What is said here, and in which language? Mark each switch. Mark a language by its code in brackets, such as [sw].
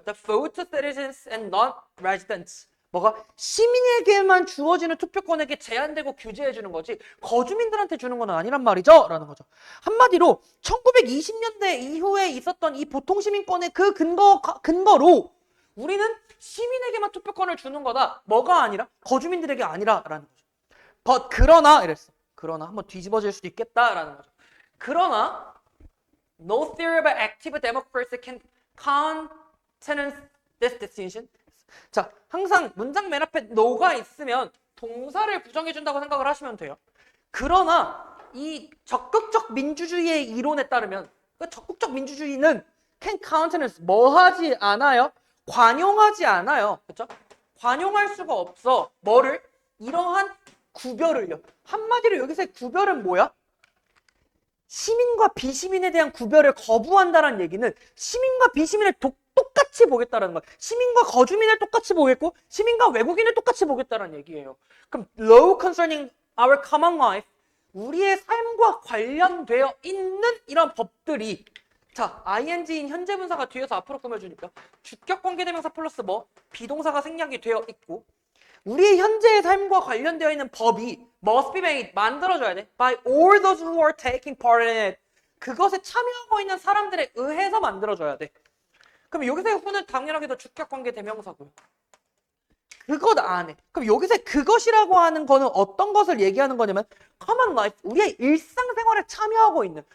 [en] The vote to citizens and non-residents. [ko] 뭐가? 시민에게만 주어지는 투표권에게 제한되고 규제해주는 거지 거주민들한테 주는 건 아니란 말이죠 라는 거죠. 한마디로 1920년대 이후에 있었던 이 보통시민권의 그 근거로 우리는 시민에게만 투표권을 주는 거다. 뭐가 아니라? 거주민들에게 아니라 라는 거죠. [en] But [ko] 그러나 이랬어. 그러나 한번 뒤집어질 수도 있겠다라는 거죠. 그러나 [en] no theory of active democracy can countenance this distinction. [ko] 자, 항상 문장 맨 앞에 no가 있으면 동사를 부정해준다고 생각을 하시면 돼요. 그러나 이 적극적 민주주의의 이론에 따르면 그 적극적 민주주의는 [en] can countenance [ko] 뭐 하지 않아요? 관용하지 않아요. 그렇죠? 관용할 수가 없어. 뭐를? 이러한 구별을요. 한마디로 여기서의 구별은 뭐야? 시민과 비시민에 대한 구별을 거부한다는 얘기는 시민과 비시민을 똑같이 보겠다는 거야. 시민과 거주민을 똑같이 보겠고 시민과 외국인을 똑같이 보겠다는 얘기예요. 그럼 [en] law concerning our common life, [ko] 우리의 삶과 관련되어 있는 이런 법들이, 자, ing인 현재 분사가 뒤에서 앞으로 꾸며주니까 주격 관계대명사 플러스 뭐 비동사가 생략이 되어 있고 우리의 현재의 삶과 관련되어 있는 법이 [en] must be made, [ko] 만들어져야 돼. [en] by all those who are taking part in it. [ko] 그것에 참여하고 있는 사람들에 의해서 만들어져야 돼. 그럼 여기서의 who는 당연하게도 주격관계 대명사고요. 그것 안에. 그럼 여기서 그것이라고 하는 거는 어떤 것을 얘기하는 거냐면 [en] common life, [ko] 우리의 일상생활에 참여하고 있는.